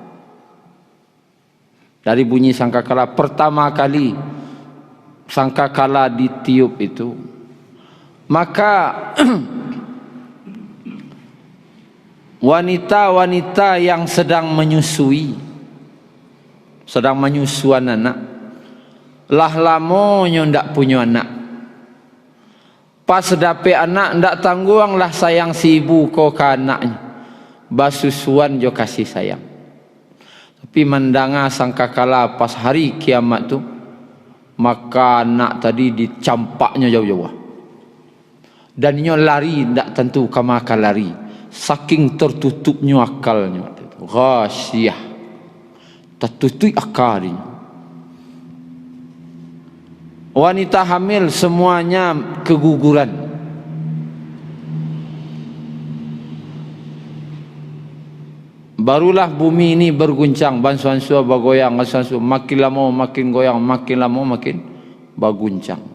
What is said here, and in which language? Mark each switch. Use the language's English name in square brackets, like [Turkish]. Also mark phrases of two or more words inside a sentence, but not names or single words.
[Indonesian] Dari bunyi sangkakala pertama kali sangkakala ditiup itu, maka wanita-wanita yang sedang menyusui, sedang menyusuan anak, [Minangkabau] lah lamonyo ndak punya anak, pas dape anak ndak tangguang lah sayang si ibu ko ke anaknya, basusuan jo kasih sayang. Tapi mendanga sangkakala pas hari kiamat tu, maka anak tadi dicampaknya jauh-jauh, dan nyo lari ndak tentu kama akan lari. [Indonesian] Saking tertutupnya akalnya, ghasyiyah, tertutup akalnya. Wanita hamil semuanya keguguran. Barulah bumi ini berguncang, bansuan-sua bergoyang, bansuan-sua makin lama makin goyang, makin lama makin berguncang.